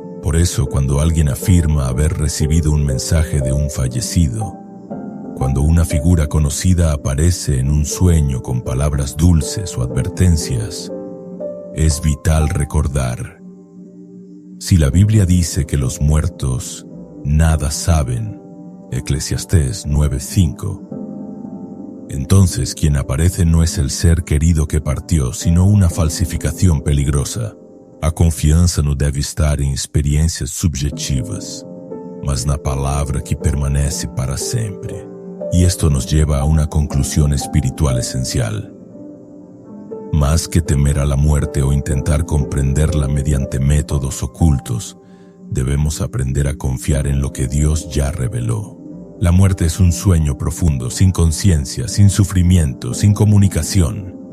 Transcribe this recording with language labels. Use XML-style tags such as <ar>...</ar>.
<es>Por eso, cuando alguien afirma haber recibido un mensaje de un fallecido, cuando una figura conocida aparece en un sueño con palabras dulces o advertencias, es vital recordar: si la Biblia dice que los muertos nada saben, Eclesiastés 9:5, entonces quien aparece no es el ser querido que partió, sino una falsificación peligrosa.</es> <pt>A confiança não deve estar em experiências subjetivas, mas na palavra que permanece para sempre.</pt> <es>Y esto nos lleva a una conclusión espiritual esencial. Más que temer a la muerte o intentar comprenderla mediante métodos ocultos, debemos aprender a confiar en lo que Dios ya reveló. La muerte es un sueño profundo, sin conciencia, sin sufrimiento, sin comunicación.</es>